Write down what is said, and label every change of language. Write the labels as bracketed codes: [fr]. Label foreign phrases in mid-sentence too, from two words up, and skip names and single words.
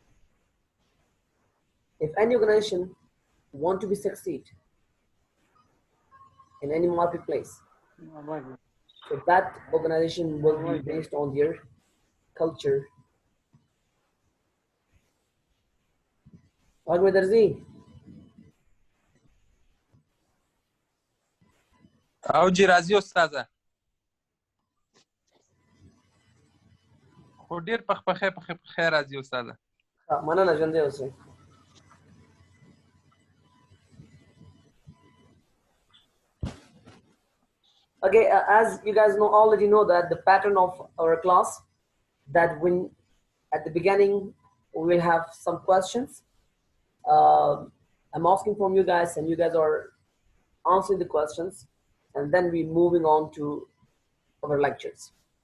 [en] If any organization want to be succeed in any marketplace, so that organization will be based on their culture. Ahmed Darzi, [ps] او جی راځي استاده خو ډیر پخې راځي استاده مننه ژوندی اوسئ. [en] Okay, as you guys already know that the pattern of our class, that when at the beginning we will have some questions. I'm asking from you guys, and you guys are answering the questions, and then we moving on to our lectures.